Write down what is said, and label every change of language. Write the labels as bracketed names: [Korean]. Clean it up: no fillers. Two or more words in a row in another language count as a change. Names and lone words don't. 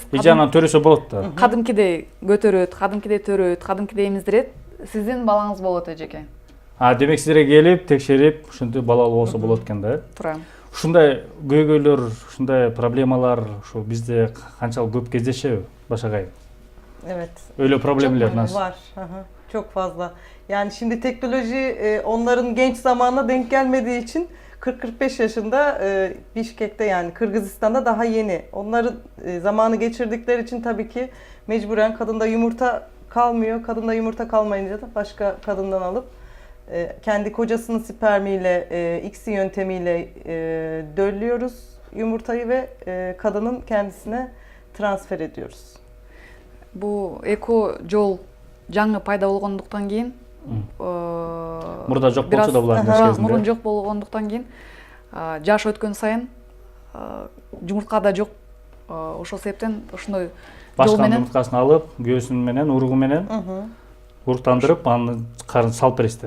[Kyrgyz] Эже анан төрөсө болот да. Кадимкидей көтөрөт, кадимкидей төрөт, кадимкидей эмиздирет. Сиздин балаңыз болот эжеке. Демек силерге келип, текшерип, ушинтип балалуу болсо болот экен да. Туура. Ушундай көйгөйлөр, ушундай проблемалар ушу бизде канчалык көп кездешеби, Башагай? [Turkish] Evet. Öyle problemler nasıl? Var. Aha, çok fazla. Yani şimdi teknoloji onların genç zamanına denk gelmediği için 40-45 yaşında Bişkek'te yani Kırgızistan'da daha yeni. Onların zamanı geçirdikleri için tabii ki mecburen kadında yumurta kalmıyor. Kadında yumurta kalmayınca da başka kadından alıp kendi kocasının spermiyle, ICSI yöntemiyle döllüyoruz yumurtayı ve kadının kendisine transfer ediyoruz. [Kyrgyz] Bu эко жол жаңы пайда болгондуктан кийин Мурда жок болчу да булардын кезинде. Мурун жок болгондуктан кийин жаш өткөн сайын жумуртка да жок. Ошол себептен ошондой жол Башка менен жумурткасын алып, göğsүн менен, уругу менен уруктандырып, аны карын салып бересиздер.